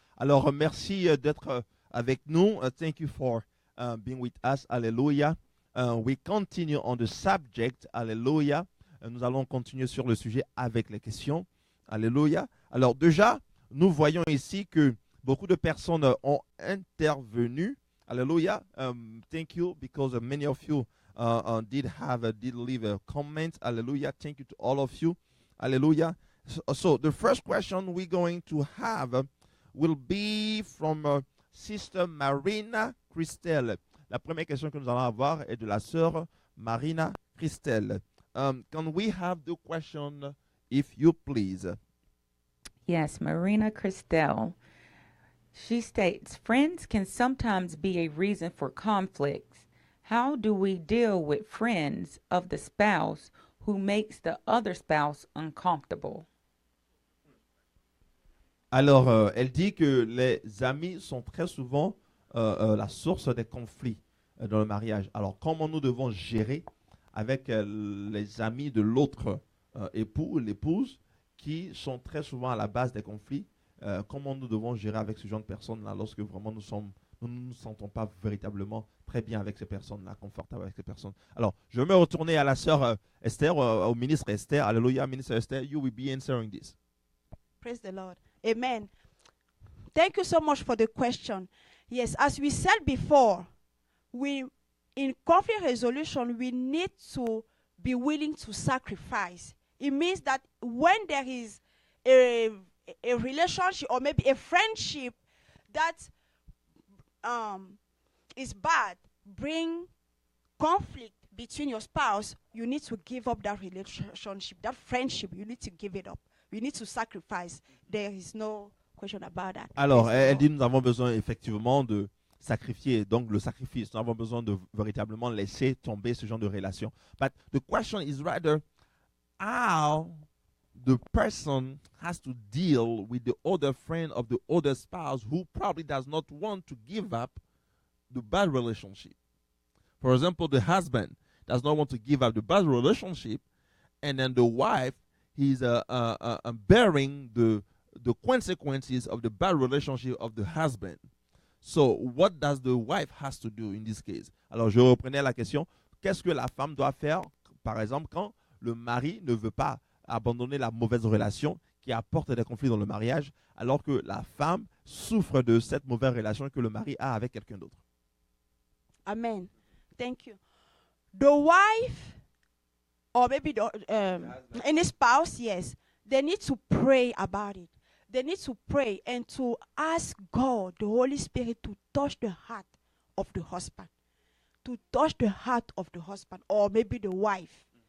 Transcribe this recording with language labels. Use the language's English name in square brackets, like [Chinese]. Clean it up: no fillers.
[French] Alors, merci d'être avec nous. [English] Thank you for being with us. Alléluia. We continue on the subject. Alléluia. [French] Nous allons continuer sur le sujet avec les questions. Alléluia. Alors, déjà, nous voyons ici que beaucoup de personnes ont intervenu. Alléluia. [English] Thank you because many of you did leave a comment. Alléluia. Thank you to all of you. Alléluia. So the first question we're going to have will be from Sister Marina Christelle. [French] La première question que nous allons avoir est de la sœur Marina Christelle. [English] Can we have the question, if you please? Yes, Marina Christelle. She states, friends can sometimes be a reason for conflicts. How do we deal with friends of the spouse who makes the other spouse uncomfortable? [French] Alors, elle dit que les amis sont très souvent la source des conflits dans le mariage. Alors, comment nous devons gérer avec les amis de l'autre époux ou l'épouse qui sont très souvent à la base des conflits? Comment nous devons gérer avec ce genre de personnes-là lorsque vraiment nous ne nous sentons pas véritablement très bien avec ces personnes-là, confortables avec ces personnes? Alors, je vais me retourner à la sœur Esther, au ministre Esther. [English] Alléluia, ministre Esther, you will be answering this. Praise the Lord. Amen. Thank you so much for the question. Yes, as we said before, in conflict resolution, we need to be willing to sacrifice. It means that when there is a relationship or maybe a friendship that is bad, bring conflict between your spouse, you need to give up that relationship, that friendship. You need to give it up. You need to sacrifice. There is no question about that. [French] Alors, [English] Praise the [French] elle [English] Lord. [French] dit nous avons besoin effectivement de sacrifier, donc le sacrifice. Nous avons besoin de véritablement laisser tomber ce genre de relation. [English] But the question is rather how the person has to deal with the other friend of the other spouse who probably does not want to give up the bad relationship. For example, the husband does not want to give up the bad relationship, and then the wife is bearing the consequences of the bad relationship of the husband. So, what does the wife has to do in this case? [French] Alors, je reprenais la question. Qu'est-ce que la femme doit faire, par exemple, quand le mari ne veut pas abandonner la mauvaise relation qui apporte des conflits dans le mariage, alors que la femme souffre de cette mauvaise relation que le mari a avec quelqu'un d'autre? [English] Amen. Thank you. The wife, or maybe any spouse, yes, they need to pray about it. They need to pray and to ask God, the Holy Spirit, to touch the heart of the husband. To touch the heart of the husband, or maybe the wife.